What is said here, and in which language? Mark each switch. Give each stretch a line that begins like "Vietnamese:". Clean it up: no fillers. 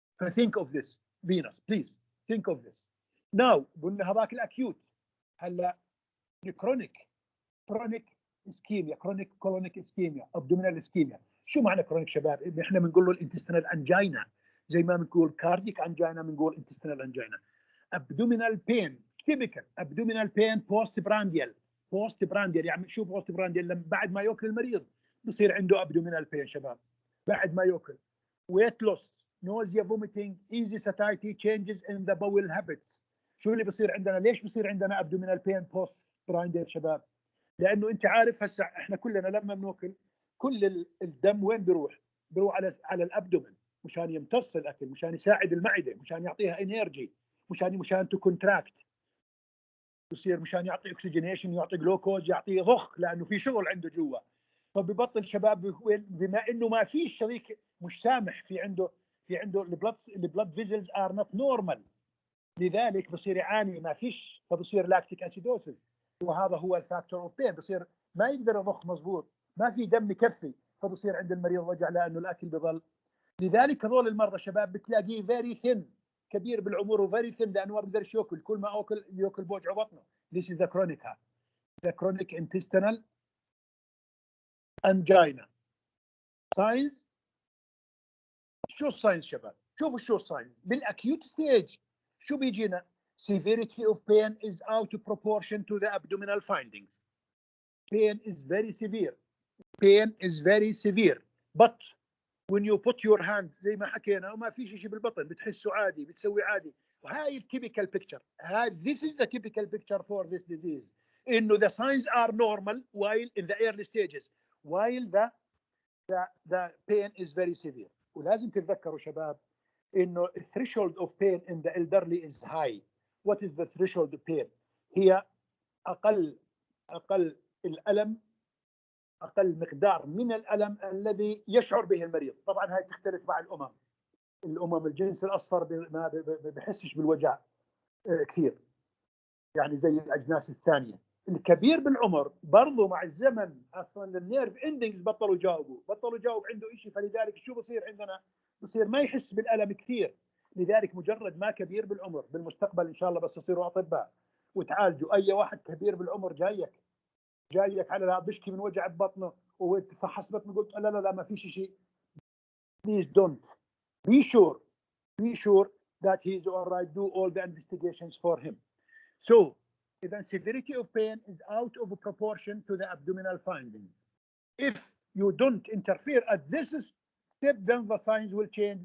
English: think of this venous, please think of this.
Arabic: now قلنا هذاك الاكيوت. هلا الكرونيك اسكيميا, كرونيك كولونيك اسكيميا, ابدومينال اسكيميا. شو معنى كرونيك شباب؟ احنا بنقول له الانتستينال انجينا, زي ما بنقول كارديك انجينا بنقول انتستينال انجينا.
English: Abdominal pain, typical abdominal pain post prandial.
Arabic: يعني شو بوست برانديال؟ لما بعد ما ياكل المريض بصير عنده ابدومينال بين شباب, بعد ما ياكل.
English: Weight loss, nausea, vomiting, easy satiety, changes in the bowel habits.
Arabic: شو اللي بصير عندنا؟ ليش بصير عندنا
English: abdominal pain post
Arabic: برانديال شباب؟ لانه انت عارف هسه احنا كلنا لما بناكل كل الدم وين بيروح على الابدومن, مشان يمتص الاكل, مشان يساعد المعده, مشان يعطيها انرجي, مشان تو كونتراكت, بصير مشان يعطي اكسجينيشن, يعطي جلوكوز, يعطي ضخ, لانه في شغل عنده جوا. فببطل شباب بما انه ما في شريك مش سامح, في عنده البلد فيزلز ار نوت نورمال, لذلك بصير يعاني, ما فيش, فبصير لاكتيك اسيدوسيس, وهذا هو الفاكتور اوف بين. بصير ما يقدر يضخ مضبوط, ما في دم يكفي, فبصير عند المريض وجع لانه الاكل بضل. لذلك هذول المرضى شباب بتلاقيه فيري ثين, كبير بالعمر وفيري ثين, لانه ما بيقدرش ياكل, كل ما ياكل بوجع بطنه.
English: This is the chronic intestinal angina. Signs.
Arabic: شو الساينز شباب؟ شوفوا شو الساينز بالاكيوت ستيج. شو بيجينا؟
English: severity of pain is out of proportion to the abdominal findings. pain is very severe. Pain is very severe. But when you put your hand
Arabic: زي ما حكينا وما في شيء بالبطن بتحسه عادي بتسوي عادي. وهاي التيبيكال بيكتشر.
English: This is the typical picture for this disease. إنه the signs are normal while in the early stages, while the pain is very severe.
Arabic: ولازم تتذكروا شباب إنه
English: the threshold of pain in the elderly is high. What is the threshold of pain?
Arabic: هي أقل الألم، أقل مقدار من الألم الذي يشعر به المريض. طبعا هاي تختلف مع الأمم الجنس الأصفر ما بحسش بالوجع كثير يعني زي الأجناس الثانية. الكبير بالعمر برضو مع الزمن أصلا النيرف اندنجز بطلوا يجاوب عنده شيء، فلذلك شو بصير عندنا؟ بصير ما يحس بالألم كثير. لذلك مجرد ما كبير بالعمر بالمستقبل إن شاء الله بس تصيروا أطباء وتعالجوا أي واحد كبير بالعمر جايك على بشكي من وجع ببطنه وتفحص بطنه قلت لا ما فيش شيء.
English: Please don't. Be sure that he is all right. Do all the investigations for him. So, the severity of pain is out of proportion to the abdominal findings. If you don't interfere at this step, then the signs will change.